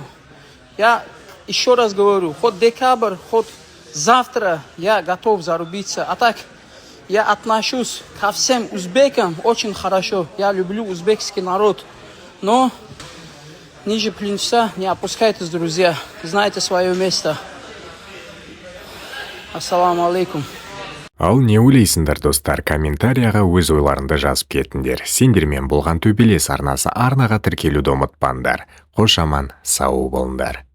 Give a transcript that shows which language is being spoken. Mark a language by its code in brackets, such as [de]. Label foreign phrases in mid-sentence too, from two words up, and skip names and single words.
[ru] Я еще раз говорю, хоть декабрь, хоть завтра я готов зарубиться. А так, я отношусь ко всем узбекам очень хорошо. Я люблю узбекский народ. Но ниже плинтуса не опускайтесь, друзья. Знайте свое место. [ar] السلام عليكم. [kk] Ал не ойлайсыңдар достар, комментарияға өз ойларыңды жазып кетіңдер. Сендермен болған төбелес арнасы арнаға тіркелуді ұмытпаңдар. Қош аман, сау болыңдар.